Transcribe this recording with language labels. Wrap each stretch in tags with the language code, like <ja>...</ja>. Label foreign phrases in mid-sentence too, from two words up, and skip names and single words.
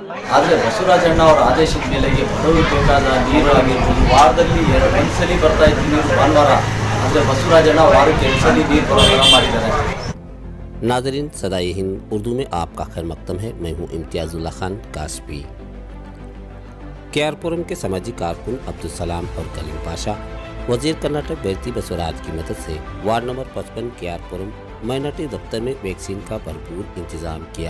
<kn>ಆದರೆ ಬಸವರಾಜಣ್ಣ ಅವರ ಆದೇಶದ ಮೇಲೆಗೆ ಬಡವರಿಗೆ ಬೇಕಾದ ನೀರು ಆಗಿರ್ಬೋದು ವಾರದಲ್ಲಿ ಒಂದ್ಸಲಿ ಬರ್ತಾ ಇತ್ತು ನೀರು ಭಾನುವಾರ, ಆದರೆ ಬಸವರಾಜಣ್ಣ ವಾರಕ್ಕೆ 2 ಸಲ ನೀರು ಬರೋ ಥರ ಮಾಡಿದ್ದಾರೆ।</kn> <ur>ناظرین، صدائے ہند اردو میں آپ کا خیر مقدم ہے. میں ہوں امتیاز اللہ خان کاشفی۔ کے آر پورم کے سماجی کارکن عبدالسلام اور کلیم پاشا وزیر کرناٹک بیرتی بسوراج کی مدد سے</ur> <en>ward number</en> <ur>55 کے آر پورم مائنارٹی دفتر میں ویکسین کا بھرپور انتظام کیا.</ur>